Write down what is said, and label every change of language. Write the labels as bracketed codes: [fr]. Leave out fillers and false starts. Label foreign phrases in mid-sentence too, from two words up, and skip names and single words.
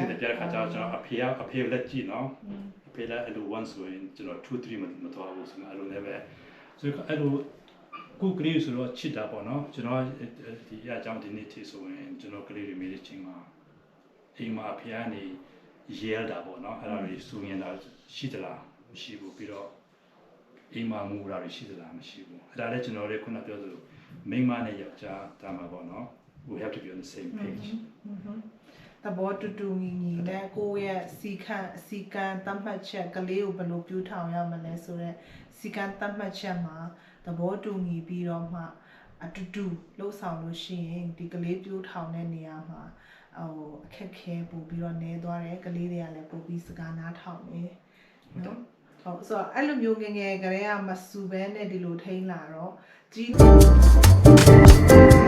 [my] signal ပြတဲ့ခါကျတော့ကျွန်တော်အဖေလက်ကြည့်နော်အဖေလက်အဲ့လို1ဆိုရင်ကျွန်တော်2 3မတော်ဘူးဆိုမှအဲ့လိုလည်းပဲဆိုတော့အဲ့လိုကိုကလေးဆိုတော့ချစ်တာပေါ့နော်ကျွန်တော်ဒီအကြောင်းဒီနေ့ထိဆိုရင်ကျွန်တော်ကလေးတွေမိတဲ့ချိန်မှာအိမ်မှာအဖေကနေရဲတာပေါ့နော်အဲ့ဒါတွေစူရင်တာရှိသလားမရှိဘူးပြီးတော့အိမ်မှာငူတာတွေရှိသလားမရှိဘူးအဲ့ဒါလည်းကျွန်တော်လည်းခုနပြောသလိုမိန်းမနဲ့ယောက်ျားတာမှာပေါ့နော် [en] we have to be on the same page [my] တဘောတူညီနဲ့ကိုယ့်ရဲ့စီကံတတ်မှတ်ချက်ကလေးကိုဘယ်လိုပြူထောင်ရမလဲဆိုတော့စီကံတတ်မှတ်ချက်မှာတဘောတူညီပြီးတော့မှအတူတူလှုပ်ဆောင်လို့ရှိရင်ဒီကလေးပြူထောင်တဲ့နေရာမှာအခက်ခဲပို့ပြီးတော့နေသွားတယ်ကလေးတွေကလည်းပို့ပြီးစကားနားထောင်နေနော်ဟုတ်ဆိုတော့အဲ့လိုမျိုးငယ်ငယ်ကလေးကမစူဘဲနဲ့ဒီလိုထိန်းလာတော့ကြီး